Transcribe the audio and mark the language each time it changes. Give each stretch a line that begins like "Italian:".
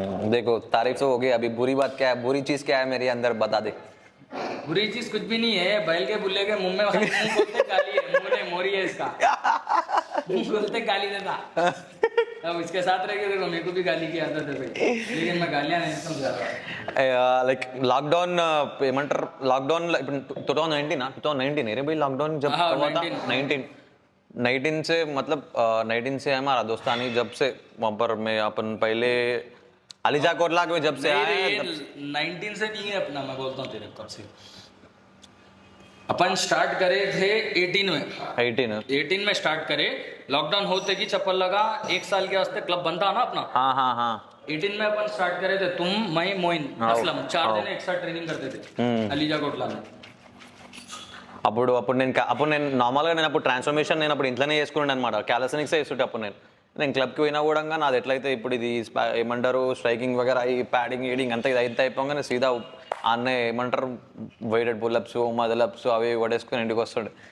Hindi: देखो तारीफ तो हो गई, अभी बुरी बात क्या है, बुरी चीज क्या है मेरे अंदर बता दे। बुरी चीज कुछ भी नहीं है। बैल के बुल्ले के मुंह में मुंह बोलते गाली है, मुंह नहीं मोरी है इसका। मुंह बोलते गाली देता। अब इसके साथ रह के देखो, मेरे को भी गाली की आदत है भाई, लेकिन मैं गालियां नहीं समझा।
Telugu: లైక్ లాక్డౌన్ ఏమంటారు, లాక్డౌన్ ఇప్పుడు 2019
Hindi: रे भाई लॉकडाउन जब हाँ, हुआ था 19 से मतलब 19 से हमारा दोस्तानी जब से वहाँ पर मैं अपन पहले अलीजा कोटला में जब से आए हैं, 19 से नहीं है अपना, मैं बोलता हूँ तेरे कब से अपन स्टार्ट करे थे 18 में। 18 में स्टार्ट करे, लॉकडाउन होते की चप्पल लगा। 1 साल के वास्ते क्लब बनता ना अपना। हाँ 18 में अपन स्टार्ट करे थे, तुम मैं मोइन असलम 4 दिन एक साथ ट्रेनिंग करते थे अलीजा कोटला में।
Telugu: అప్పుడు నేను నార్మల్గా నేను అప్పుడు ట్రాన్స్ఫర్మేషన్ నేను అప్పుడు ఇంట్లోనే చేసుకున్నాను అనమాట, క్యాలసనిక్సే చేస్తుంటే అప్పుడు నేను క్లబ్కి పోయినా కూడా నాది ఎట్లయితే ఇప్పుడు ఇది ఏమంటారు స్ట్రైకింగ్ వగేరా ఈ ప్యాడింగ్ ఈడింగ్ అంతా ఇది అయితే అయిపోగానే సీదా ఆన్నే ఏమంటారు వెయిటెడ్ పుల్అప్స్ మదలప్స్ అవి కొట్టేసుకుని ఇంటికి వస్తుండే.